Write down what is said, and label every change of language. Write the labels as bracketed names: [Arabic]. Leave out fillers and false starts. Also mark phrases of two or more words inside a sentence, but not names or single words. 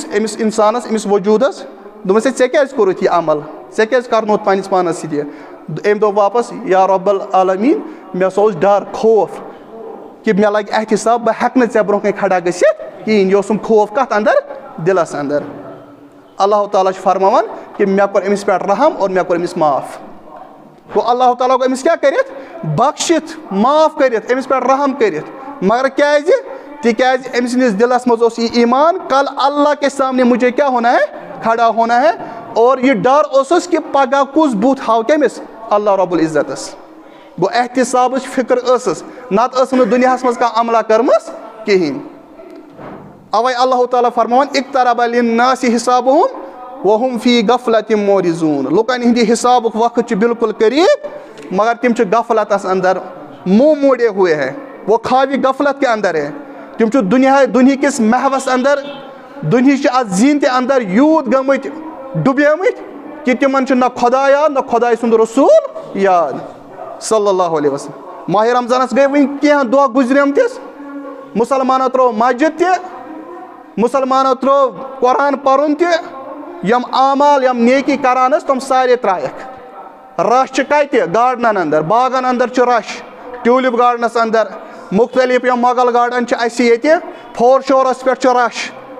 [Kashmiri] اِنسانَس أمِس وجوٗدَس دوٚپمَس ہے ژےٚ کیٛازِ کوٚرُتھ یہِ عمل ژےٚ کیٛازِ کَرنووُتھ پنٛنِس پانَس سۭتۍ یہِ أمۍ دوٚپ واپس یا [Arabic] رۄب العالمیٖن [Kashmiri] مےٚ ہسا اوس ڈر خوف کہِ مےٚ لگہِ احتساب بہٕ ہٮ۪کہٕ نہٕ ژےٚ برونٛہہ کَنہِ کھڑا گٔژھِتھ کِہیٖنۍ یہِ اوسُم خوف کَتھ اندر دِلس اندر اللہ تعالیٰ چھُ فرماوان کہِ مےٚ کوٚر أمِس پٮ۪ٹھ رحم اور مےٚ کوٚر أمِس معاف گوٚو اللہ تعالیٰ گوٚو أمِس کیٛاہ کٔرِتھ بخشِتھ معاف کٔرِتھ أمِس پٮ۪ٹھ رحم کٔرِتھ مگر کیٛازِ تِکیٛازِ أمۍ سٕنٛدِس دِلس منٛز اوس یہِ ایمان کل [Urdu] اللہ کے سامنے مجھے [Kashmiri] کیٛاہ [Urdu] ہونا ہے کھڑا ہونا ہے اور [Kashmiri] یہِ ڈر اوسُس کہِ پگاہ کُس بُتھ ہاو کٔمِس اللہ رۄب العزتس گوٚو احتسابٕچ فِکر ٲسٕس نتہٕ ٲس نہٕ دُنیاہس منٛز کانٛہہ عملہ کٔرمٕژ کِہیٖنۍ اوے اللہ تعالیٰ فرماوان [Arabic] اقترب للناس حسابہم وہم فی غفلۃ [Kashmiri] معرضون لُکن ہِنٛدِ حسابُک وقت چھُ بالکل قریٖب مگر تِم چھِ غفلتس اندر [Urdu] منہ موڑے ہوئے ہے وہ خوابِ غفلت کے اندر ہے [Kashmiri] تِم چھِ دُنہِکِس محوس اندر دُنہِچہِ اَتھ زیٖنتہِ اندر یوٗت گٔمٕتۍ ڈُبیمٕتۍ کہِ تِمن چھُ نہ خۄدا یاد نہ خۄداے سُنٛد رسوٗل یاد [Arabic] صلی اللہ علیہ وسلم [Kashmiri] ماہِ رمضانس گٔے وٕنۍ کینٛہہ دۄہ گُزریمتِس مُسلمانو ترٛوو مسجد تہِ مُسلمانو ترٛوو قرآن پرُن تہِ یِم اعمال یِم نیکی کران ٲسۍ تِم سارے ترٛایَکھ رش چھِ کتہِ گاڈنن اندر باغن اندر چھُ رش ٹیوٗلِپ گاڈنس اندر مختلف یِم مۄغل گاڈن چھِ اَسہِ ییٚتہِ فور شورس پٮ۪ٹھ چھُ رش